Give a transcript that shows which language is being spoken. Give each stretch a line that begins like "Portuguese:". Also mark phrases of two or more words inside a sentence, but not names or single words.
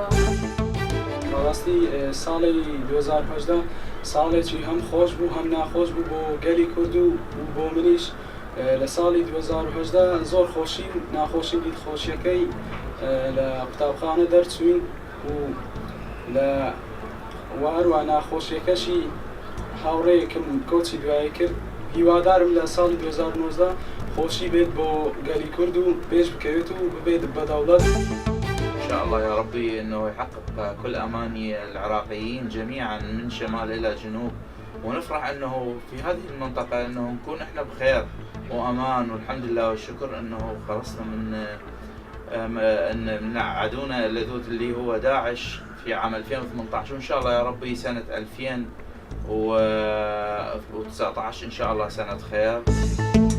Central Kurdish: بەڕاستی ساڵی 2018 ساڵێکی هەم خۆش بوو هەم ناخۆش بوو بۆ گەلی کورد و بۆ منیش لە ساڵی 2018 زۆر خۆشی ناخۆشی دیتخۆشیەکەی لە قوتابخانە دەرچوین و لە هەروە ناخۆشیەکەشی هاوڕێیەکم کۆچی دوایی کرد هیوادارم لە ساڵی 2019 خۆشی بێت بۆ گەلی کورد و پێش بکەوێت و ببێت بەدەوڵەت.
Arabic: إن شاء الله يا ربي إنه يحقق كل أماني العراقيين جميعا من شمال إلى جنوب، ونفرح إنه في هذه المنطقة إنه نكون إحنا بخير وأمان، والحمد لله والشكر إنه خلصنا من عدونا اللدود اللي هو داعش في عام 2018، وإن شاء الله يا ربي سنة 2019 إن شاء الله سنة خير.